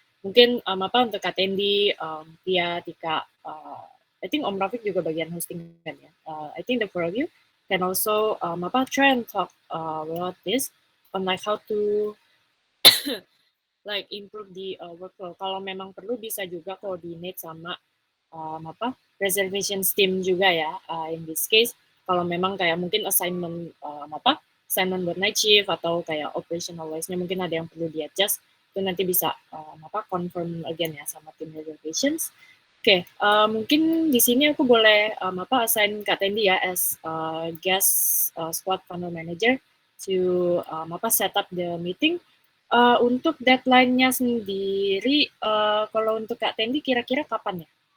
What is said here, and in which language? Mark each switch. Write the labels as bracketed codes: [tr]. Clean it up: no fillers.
[id] Mungkin untuk Kak Tendi, Tia, Tika, [en] I think [id] Om Rafiq juga bagian hosting kan ya. [en] I think the four of you can also try and talk about this on like how to like improve the workflow. [id] Kalau memang perlu bisa juga coordinate sama reservation team juga ya. [en] In this case, [id] kalau memang kayak mungkin assignment assignment buat night shift atau kayak operational wise-nya mungkin ada yang perlu di-adjust, itu nanti bisa [en] confirm again [id] ya sama tim reservations. Oke, mungkin di sini aku boleh assign Kak Tendi ya [en] as guest squad funnel manager to set up the meeting. [id] Untuk deadline-nya sendiri, kalau untuk Kak Tendi kira-kira kapan ya?